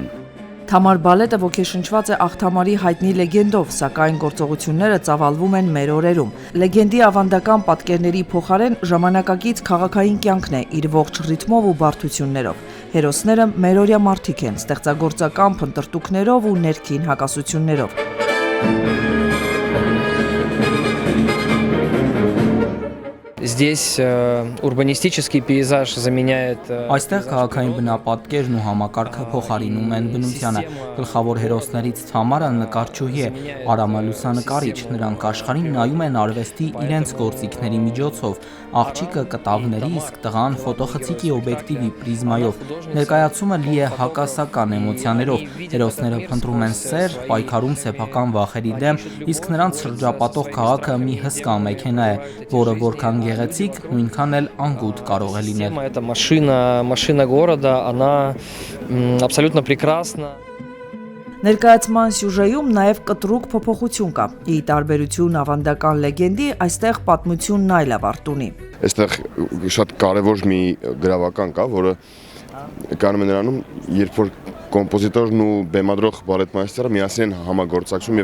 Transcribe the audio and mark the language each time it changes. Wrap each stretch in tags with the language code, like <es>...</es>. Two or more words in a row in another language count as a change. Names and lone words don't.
<hy>Թամար բալետը ոգեշնչված է աղթամարի հայտնի լեգենդով, սակայն գործողությունները ծավալվում են մեր օրերում։ Լեգենդի ավանդական պատկերների փոխարեն ժամանակակից քաղաքային կյանքն է իր ողջ ռիթմով ու բարդություններով։ Հերոսները մերօրյա մարդիկ են, ստեղծագործական փնտրտուքներով ու ներքին հակասություններով։</hy> <ru>Здесь урбанистический пейзаж заменяет...</ru> <hy>Այստեղ քաղաքային բնապատկերն ու համակարգը փոխարինում են բնությանը։ Գլխավոր հերոսներից Թամարը նկարչուհի է, Արամը լուսանկարիչ, նրանք աշխարհին նայում են արվեստի իրենց գործիքների միջոցով, աղջիկը կտավների, իսկ տղան ֆոտոխցիկի օբյեկտիվի պրիզմայով։ Ներկայացումը լի է հակասական էմոցիաներով, հերոսները փնտրում են սեր, պայքարում սեփական վախերի դեմ, իսկ նրանց շրջապատող քաղաքը մի հսկա մեքենա է, որը որքան գեղեցիկ, նույնքան էլ անգութ կարող է լինել։</hy> <ru>Эта машина города, она абсолютно прекрасна.</ru> <hy>Ներկայացման սյուժեում նաև կտրուկ փոփոխություն կա։ Ի տարբերություն ավանդական լեգենդի, այստեղ պատմությունն այլ ավարտ ունի։ Այստեղ շատ կարևոր մի գրավական կա, որը կանում է նրանում, երբ որ կոմպոզիտորն ու բեմադրող բալետմայստերը միասին են համագործակցում</hy>